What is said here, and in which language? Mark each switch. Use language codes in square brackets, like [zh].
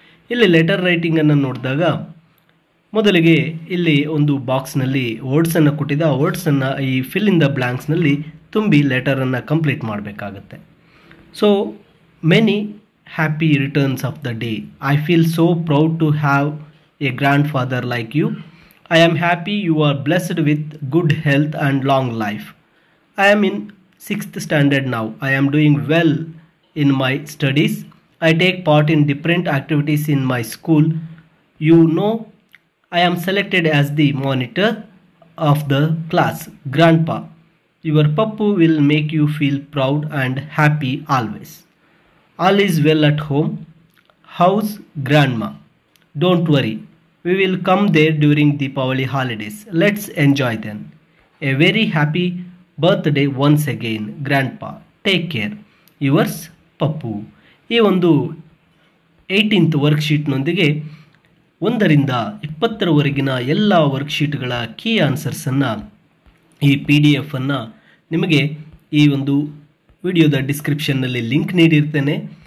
[kn] ಇಲ್ಲಿ ಲೆಟರ್ ರೈಟಿಂಗನ್ನು ನೋಡಿದಾಗ ಮೊದಲಿಗೆ ಇಲ್ಲಿ ಒಂದು ಬಾಕ್ಸ್ನಲ್ಲಿ ವರ್ಡ್ಸನ್ನು ಕೊಟ್ಟಿದ್ದ ಆ ವರ್ಡ್ಸನ್ನು ಈ ಫಿಲ್ ಇನ್ ದ ಬ್ಲ್ಯಾಂಕ್ಸ್ನಲ್ಲಿ ತುಂಬಿ ಲೆಟರನ್ನು ಕಂಪ್ಲೀಟ್ ಮಾಡಬೇಕಾಗತ್ತೆ. [en] So many happy returns of the day. I feel so proud to have a grandfather like you. I am happy you are blessed with good health and long life. I am in 6th standard now. I am doing well in my studies. I take part in different activities in my school. You know, I am selected as the monitor of the class. Grandpa, your puppu will make you feel proud and happy always. All is well at home. How's grandma? Don't worry. We will come there during the Deepavali holidays. Let's enjoy them. A very happy birthday once again, Grandpa. Take care. Yours, Pappu. [kn] ಈ ಒಂದು 18th ವರ್ಕ್ಶೀಟ್ನೊಂದಿಗೆ 1 ರಿಂದ 20ರವರೆಗಿನ ಎಲ್ಲ ವರ್ಕ್ಶೀಟ್ಗಳ key ಆನ್ಸರ್ಸನ್ನು ಈ PDF-ಅನ್ನು ನಿಮಗೆ ಈ ಒಂದು ವಿಡಿಯೋದ ಡಿಸ್ಕ್ರಿಪ್ಷನ್ನಲ್ಲಿ link ನೀಡಿರ್ತೇನೆ.